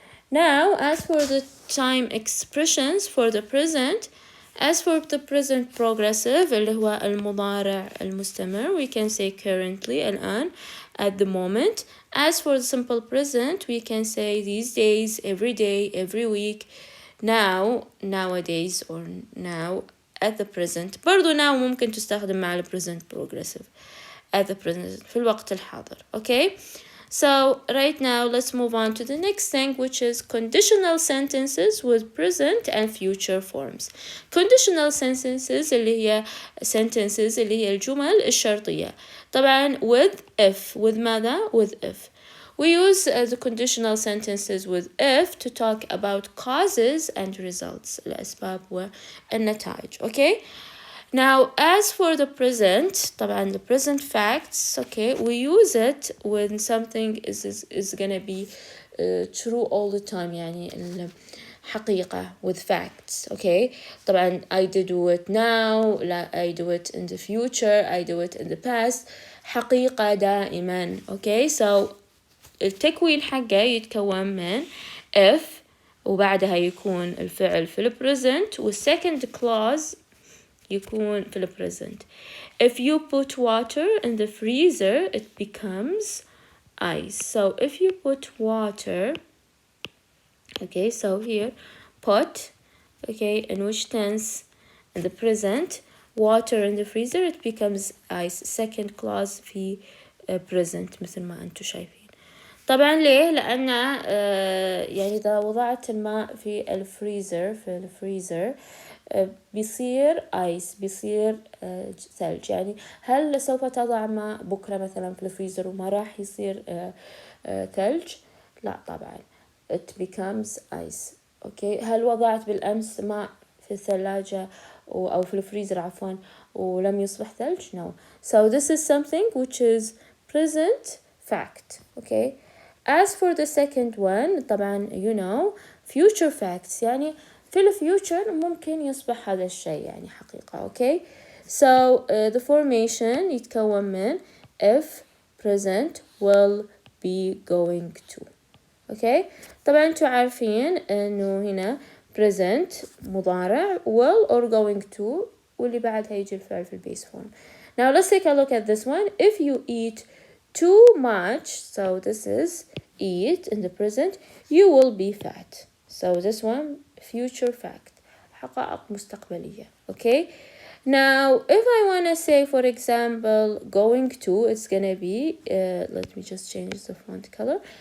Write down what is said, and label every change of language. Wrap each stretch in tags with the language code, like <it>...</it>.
<en>Now, as for the time expressions for the present, as for the present progressive</en> <ar>اللي هو المضارع المستمر,</ar> <en>we can say currently, الآن, at the moment. As for the simple present, we can say these days, every day, every week, now, nowadays, or now, at the present.</en> <ar>برضو now ممكن تستخدم مع present progressive.</ar> <en>At the present,</en> <ar>في الوقت الحاضر.</ar> <en>Okay? So right now let's move on to the next thing, which is conditional sentences with present and future forms. Conditional sentences</en> <ar>اللي هي sentences اللي هي الجمل الشرطية.</ar> <en>طبعا with if, with ماذا? With if. We use the conditional sentences with if to talk about causes and results,</en> <ar>الأسباب والنتائج.</ar> <en>Okay? Now, as for the present, طبعا the present facts, okay, we use it when something is gonna be true all the time,</en> <ar>يعني الحقيقة</ar> <en>with facts, okay. طبعا I do it now, I do it in the future, I do it in the past,</en> <ar>حقيقة دائما,</ar> <en>okay.</en> <ar>So التكوين حقه يتكون من if وبعدها يكون الفعل في البريزنت والsecond clause يكون في البريزنت.</ar> <en>If you put water in the freezer, it becomes ice. So if you put water, okay, so here put, okay, in which tense? In the present. Water in the freezer, it becomes ice.</en> <ar>Second clause في present مثل ما أنتم شايفين. طبعا ليه؟ لأن يعني إذا وضعت الماء في الفريزر بيصير آيس، بيصير ثلج. يعني هل سوف تضع ماء بكرة مثلا في الفريزر وما راح يصير ثلج؟ لا طبعا.</ar> <en>It becomes ice. Okay.</en> <ar>هل وضعت بالأمس ماء في الثلاجة أو في الفريزر عفوا ولم يصبح ثلج؟ No.</ar> <en>So this is something which is present fact. Okay. As for the second one,</en> <ar>طبعا</ar> <en>you know future facts</en> <ar>يعني في الفيوتشر ممكن يصبح هذا الشيء يعني حقيقة.</ar> <en>Okay. So the formation</en> <ar>يتكون من</ar> <en>if, present, will, be, going to. Okay.</en> <ar>طبعا انتوا عارفين انه هنا present مضارع will or going to واللي بعدها يجي الفعل في البيس form.</ar> <en>Now let's take a look at this one. If you eat too much, so this is eat in the present, you will be fat. So this one future fact,</en> <ar>حقائق مستقبلية.</ar> <en>Okay. Now if I want to say for example going to, it's gonna be let me just change the font color.</en>